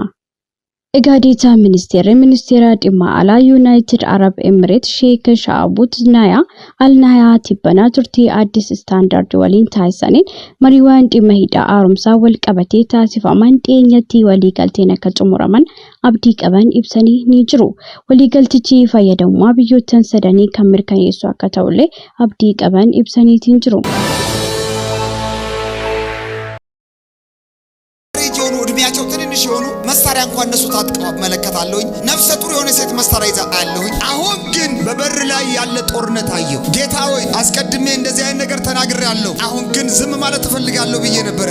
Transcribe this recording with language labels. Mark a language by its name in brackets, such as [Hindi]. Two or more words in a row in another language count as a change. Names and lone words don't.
[Oromo] Egaadita ministeera dhimma alaa United Arab Emirates Sheikh Shaabut Naya Al Naya Tibbana turtii Addis Standard waliin taasisaniin mariiwwan dhimma hidha haaromsaa wal qabatee taasifaman dhiyeenyatti waliigalteen akka xumuraman abdii qaban ibsanii ni jiru. Waliigaltichi fayyadamummaa biyyoota sadanii kan mirkaneessu akka ta'ullee abdii qaban ibsaniitiin jiru. [Amharic] መሳሪያ እንኳን እነሱ ታጥቀው መለከታለሁኝ። ነፍሰ ጡር የሆነ ሴት መሳሪያ ይዛ አለሁኝ። አሁን ግን በበር ላይ ያለ ጦርነት አየሁ። ጌታ ሆይ አስቀድሜ እንደዚህ አይነት ነገር ተናግሬያለሁ። አሁን ግን ዝም ማለት እፈልጋለሁ ብዬ ነበር።